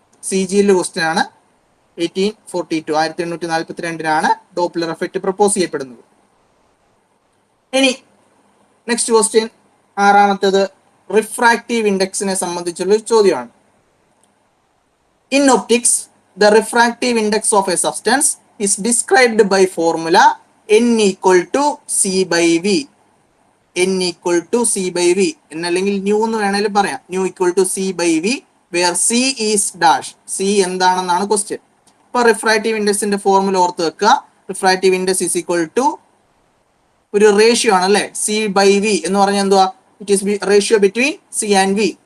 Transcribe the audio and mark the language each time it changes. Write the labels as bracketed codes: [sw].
[ml] CGL question ആണ്. 1842 Doppler effect propose ചെയ്യപ്പെടുന്നത്. ഇനി നെക്സ്റ്റ് ക്വസ്റ്റ്യൻ, ആറാമത്തേത് റിഫ്രാക്റ്റീവ് ഇൻഡെക്സിനെ സംബന്ധിച്ചുള്ള ഒരു ചോദ്യമാണ്. [en] In optics the refractive index of a substance is described by formula n equal to c by v. n equal to c by v [ml] എന്നല്ലെങ്കിൽ new എന്ന് വേണേലും പറയാം. [en] Nu equal to c by v where c is dash. [ml] c എന്താണെന്നാണ് question. ഇപ്പൊ refractive ഇൻഡെക്സിന്റെ formula ഓർത്ത് വെക്കുക. Refractive index is equal to ഒരു ratio ആണ് അല്ലെ, c by v എന്ന് പറഞ്ഞാൽ എന്തുവാ, [en] It is ratio between c and v.